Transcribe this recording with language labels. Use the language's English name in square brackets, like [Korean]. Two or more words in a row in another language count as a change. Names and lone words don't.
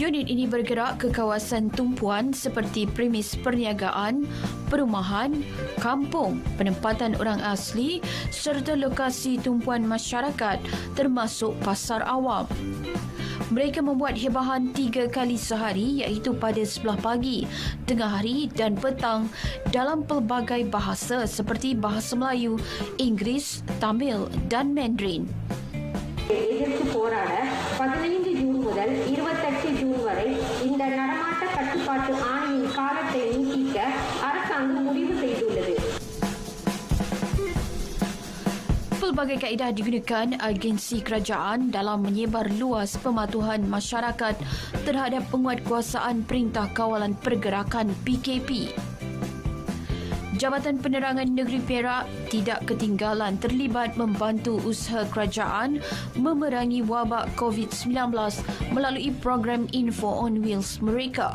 [Malay] Unit ini bergerak ke kawasan tumpuan seperti premis perniagaan, perumahan, kampung, penempatan orang asli serta lokasi tumpuan masyarakat termasuk pasar awam. Mereka membuat hebahan 3 kali sehari iaitu pada sebelah pagi, tengah hari dan petang dalam pelbagai bahasa seperti bahasa Melayu, Inggeris, Tamil dan Mandarin. [Tamil] எதிர்த்து போராட 15 ஜூன் முதல் 28 ஜூன் வரை இந்த நடமாட்ட கட்டுப்பாட்டு ஆணையின் காலத்தை நீட்டிக்க அரசாங்கம் முடிவு செய்துள்ளது. [Malay] Pelbagai kaedah digunakan agensi kerajaan dalam menyebar luas pematuhan masyarakat terhadap penguatkuasaan Perintah Kawalan Pergerakan PKP. Jabatan Penerangan Negeri Perak tidak ketinggalan terlibat membantu usaha kerajaan memerangi wabak COVID-19 melalui program Info on Wheels mereka.